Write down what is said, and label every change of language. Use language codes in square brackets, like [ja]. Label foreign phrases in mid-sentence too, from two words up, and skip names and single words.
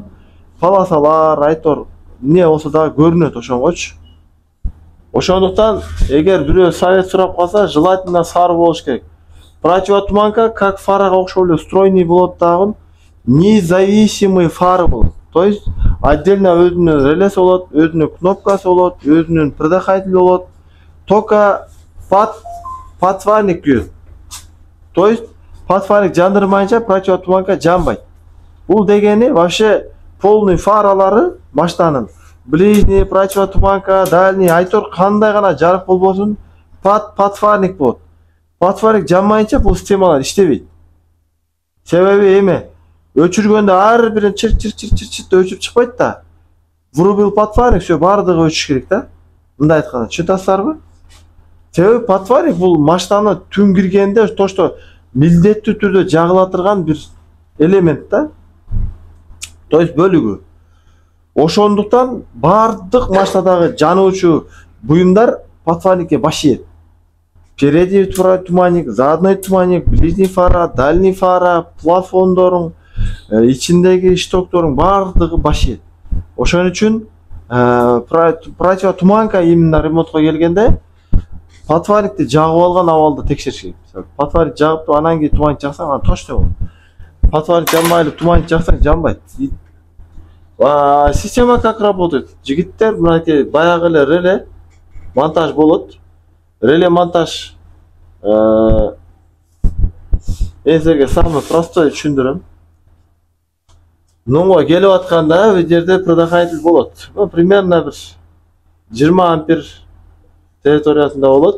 [ky] Полосалар, айтор эмне болсо дагы көрүнөт ошонгочу. Ошондуктан эгер бирөө совет сурап калса, желательно сары болуш керек. [ru] Противотуманка как [ky] фарага окшоп эле стройный болот дагы, [ru] независимый фары [ky] болот. [ru] То есть отдельно [ky] өзүнүн релеси болот, өзүнүн кнопкасы болот, өзүнүн предохранитель болот. [ru] Только подфарник [ky] күйөт. [ru] То есть подфарник [ky] жандырмайынча противотуманка жанбайт. Бул дегени [ru] вообще полный [ky] фаралары машинанын [ru] ближний, противотуманка, дальний, [ky] айтор кандай гана жарык болбосун, подфарник болот. Подфарник жанмайынча бул системалар иштебейт. Себеби эме? Өчүргөндө ар бирин чыр өчүп чыкпайт да. [ru] Врубил подфарник, всё [ky] бардыгы өчүш керек да. Мындай айтканда, түшүнөсүздарбы? Себеби подфарник бул машинаны түн киргенде [ru] то что [ky] милдеттүү түрдө жагыла турган бир элемент да. [ru] То есть [ky] бөлүгү. Ошондуктан бардык машинадагы жануучу буюмдар подфарникке баш ийет. [ru] Передний туманник, задний туманник, ближний фара, дальний фара, [ky] плафондорун, ичиндеги штокторун бардыгы баш ийет. Ошон үчүн противотуманка именно ремонтко келгенде подфарникти жагып алган абалда текшериш керек. Подфарник жагып, анан кийин туманник жаксаң, анан точно болот. Подфарник жанбай эле туманник жаксаң жанбайт. [ru] Система как работает? [ky] Жигиттер мынакей баягы эле реле монтаж болот. Реле монтаж силерге [ru] самый простой [ky] түшүндүрөм. нунга келип атканда бул жерде предохранитель болот. Примерно бир 20 ампер территориясында болот.